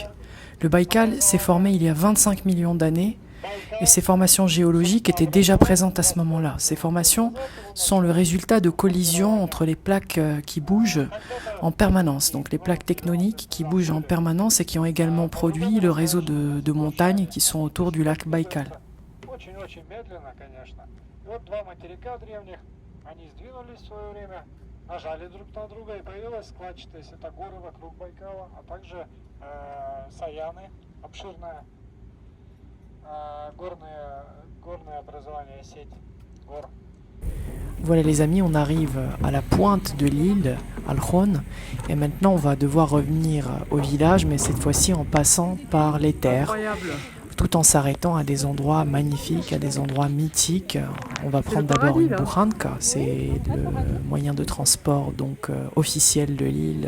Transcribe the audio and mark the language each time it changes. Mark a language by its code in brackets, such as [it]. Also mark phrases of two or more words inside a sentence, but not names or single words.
[fr] Le Baïkal s'est formé il y a 25 millions d'années et ces formations géologiques étaient déjà présentes à ce moment-là. Ces formations sont le résultat de collisions entre les plaques qui bougent en permanence, donc les plaques tectoniques qui bougent en permanence et qui ont également produit le réseau de montagnes qui sont autour du lac Baïkal. [ru] очень-очень медленно, конечно. И вот два материка древних, они сдвинулись в свое время, нажали друг на друга и появилась складчатость. Это горы вокруг Байкала, а также Саяны, обширная горное образование, сеть гор. [fr] Voilà les amis, on arrive à la pointe de l'île, Alkhon, et maintenant on va devoir revenir au village, mais cette fois-ci en passant par les terres, tout en s'arrêtant à des endroits magnifiques, à des endroits mythiques. On va prendre d'abord une buranka, c'est le moyen de transport donc officiel de l'île.